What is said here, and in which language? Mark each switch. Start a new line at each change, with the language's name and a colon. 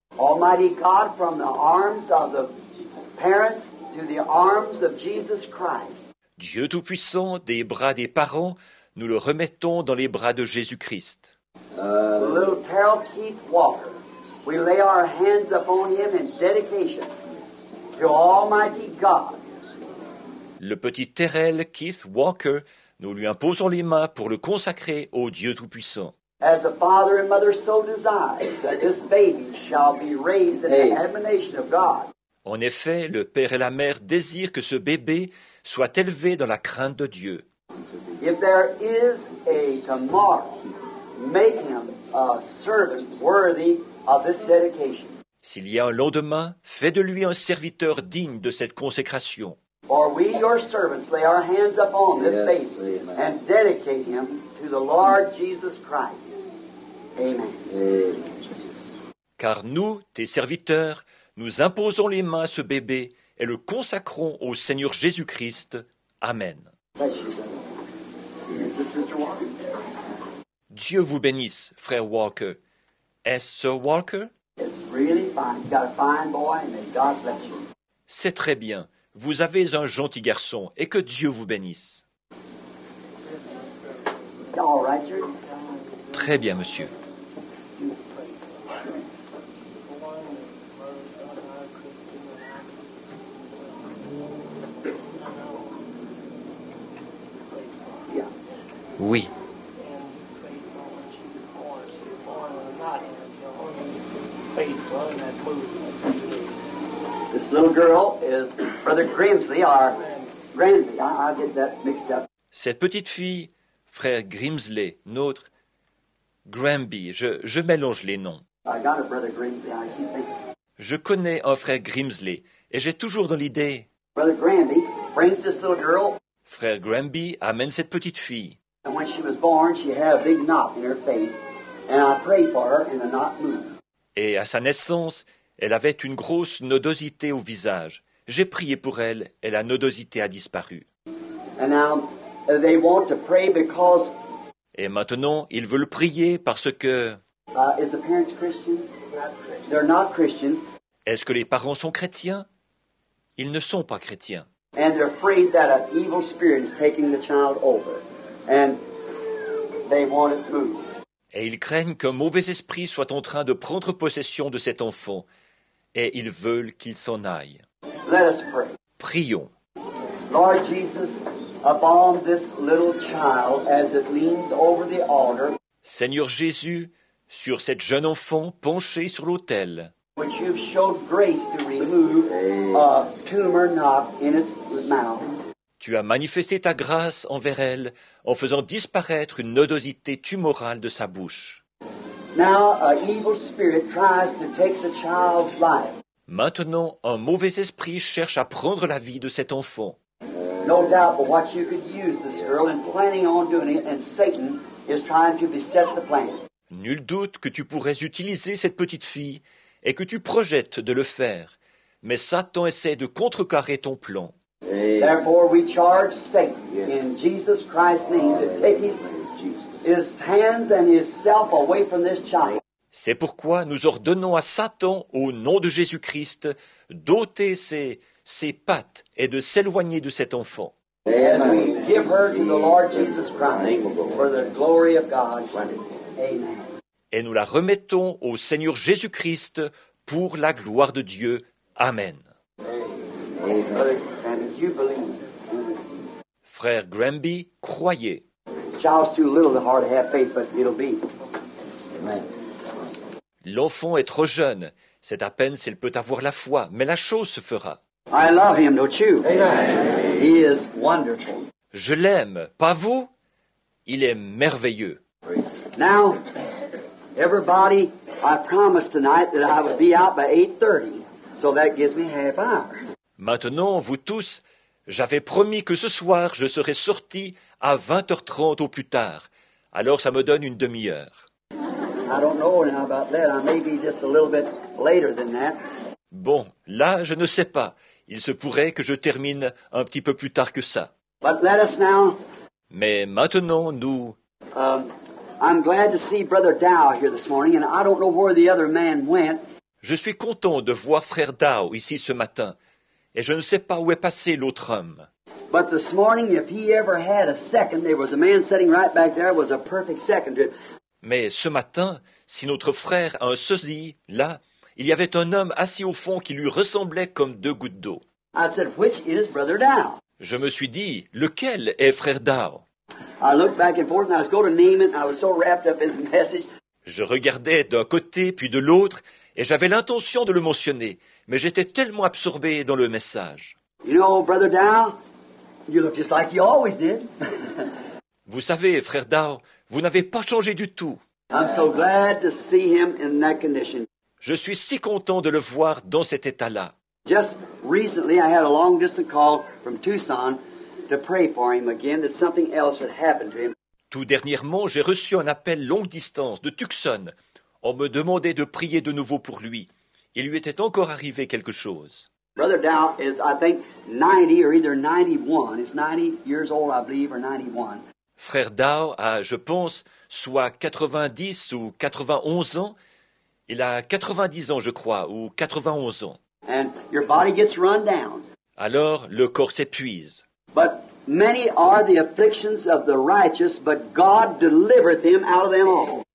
English: Almighty God, from the arms of the parents to the arms of Jesus Christ.
French: Dieu Tout-Puissant, des bras des parents, nous le remettons dans les bras de Jésus-Christ.
English: Little Terrell Keith Walker. We lay our hands upon him in dedication to Almighty God.
French: Le petit Terrell Keith Walker, nous lui imposons les mains pour le consacrer au Dieu Tout-Puissant.
English: As the father and mother so desire that this baby shall be raised in the admonition of God.
French: En effet, le père et la mère désirent que ce bébé soit élevé dans la crainte de Dieu.
English: If there is a tomorrow, make him a servant worthy of this dedication.
French: S'il y a un lendemain, fais de lui un serviteur digne de cette consécration.
English: For we, your servants, lay our hands upon this baby and dedicate him to the Lord Jesus Christ. Amen.
French: Car nous, tes serviteurs, nous imposons les mains à ce bébé et le consacrons au Seigneur Jésus-Christ. Amen.
English: Bless you, brother. Is this Sister Walker?
French: Dieu vous bénisse, frère Walker. Est-ce Sir Walker?
English: It's really fine. You got a fine boy, and may God bless you.
French: C'est très bien. Vous avez un gentil garçon et que Dieu vous bénisse.
English: All right, sir.
French: Très bien, monsieur.
English: Yeah.
French: Oui.
English: This little girl is Brother Grimsley, or Granby. I get that mixed up.
French: Cette petite fille, frère Grimsley, notre Granby, je mélange les noms.
English: I got a Brother Grimsley. I keep thinking.
French: Je connais un frère Grimsley et j'ai toujours dans l'idée,
English: Brother Granby brings this little girl,
French: frère Granby amène cette petite fille.
English: and when she was born, she had a big knot in her face, and I prayed for her, and the knot moved.
French: Et à sa naissance, elle avait une grosse nodosité au visage. J'ai prié pour elle et la nodosité a disparu.
English: And now they want to pray because
French: Et maintenant, ils veulent prier parce que...
English: is the parents Christians? They're not Christians,
French: Est-ce que les parents sont chrétiens? Ils ne sont pas chrétiens.
English: and they're afraid that an evil spirit is taking the child over, and they want it moved.
French: Et ils craignent qu'un mauvais esprit soit en train de prendre possession de cet enfant. Et ils veulent qu'il s'en aille.
English: Let us pray.
French: Prions.
English: Lord Jesus, upon this little child as it leans over the altar,
French: Seigneur Jésus, sur cette jeune enfant penchée sur l'autel,
English: which you've showed grace to remove a tumor knot in its mouth.
French: tu as manifesté ta grâce envers elle en faisant disparaître une nodosité tumorale de sa bouche.
English: Now, an evil spirit tries to take the child's life.
French: Maintenant, un mauvais esprit cherche à prendre la vie de cet enfant.
English: No doubt but what you could use this girl and planning on doing it, and Satan is trying to beset the plan.
French: Nul doute que tu pourrais utiliser cette petite fille et que tu projettes de le faire, mais Satan essaie de contrecarrer ton plan.
English: Therefore, we charge Satan in Jesus Christ's name to take his hands and his self away from this child.
French: C'est pourquoi nous ordonnons à Satan, au nom de Jésus-Christ, d'ôter ses pattes et de s'éloigner de cet enfant.
English: As we give her to the Lord Jesus Christ for the glory of God. Amen.
French: Et nous la remettons au Seigneur Jésus-Christ pour la gloire de Dieu. Amen.
English: Brother, and you believe
French: Frère Granby croyait.
English: Child's too little to hard to have faith, but it'll be. Amen.
French: L'enfant est trop jeune. C'est à peine s'il peut avoir la foi, mais la chose se fera.
English: I love him, don't you? Amen. He is wonderful.
French: Je l'aime, pas vous? Il est merveilleux.
English: Now, everybody, I promised tonight that I would be out by 8:30, so that gives me half hour.
French: Maintenant, vous tous, j'avais promis que ce soir, je serais sorti à 20h30 au plus tard. Alors ça me donne une demi-heure.
English: I don't know now about that. I may be just a little bit later than that.
French: Bon, là, je ne sais pas. Il se pourrait que je termine un petit peu plus tard que ça.
English: But let us now.
French: Mais maintenant, nous...
English: I'm glad to see Brother Dow here this morning, and I don't know where the other man went.
French: Je suis content de voir Frère Dow ici ce matin, et je ne sais pas où est passé l'autre homme.
English: But this morning, if he ever had a second, there was a man sitting right back there, was a perfect second to it.
French: Mais ce matin, si notre frère a un sosie, là, il y avait un homme assis au fond qui lui ressemblait comme deux gouttes d'eau.
English: I said, which is Brother Dow?
French: Je me suis dit, lequel est Frère Dow?
English: I looked back and forth, and I was going to name it, and I was so wrapped up in the message.
French: Je regardais d'un côté puis de l'autre, et j'avais l'intention de le mentionner, mais j'étais tellement absorbé dans le message.
English: You know, Brother Dow, you look just like you always did.
French: Vous savez, Frère Dow, vous n'avez pas changé du tout.
English: I'm so glad to see him in that condition.
French: Je suis si content de le voir dans cet état-là.
English: Just recently, I had a long-distance call from Tucson to pray for him again, that something else had happened to him.
French: Tout dernièrement, j'ai reçu un appel longue distance de Tucson. On me demandait de prier de nouveau pour lui. Il lui était encore arrivé quelque chose.
English: Brother Dow is, I think, 90 or either 91. He's 90 years old, I believe, or 91.
French: Frère Dow a, je pense, soit 90 ou 91 ans. Il a 90 ans, je crois, ou 91 ans.
English: And your body gets run down.
French: Alors, le corps s'épuise.
English: But many are the afflictions of the righteous, but God delivereth him out of them all.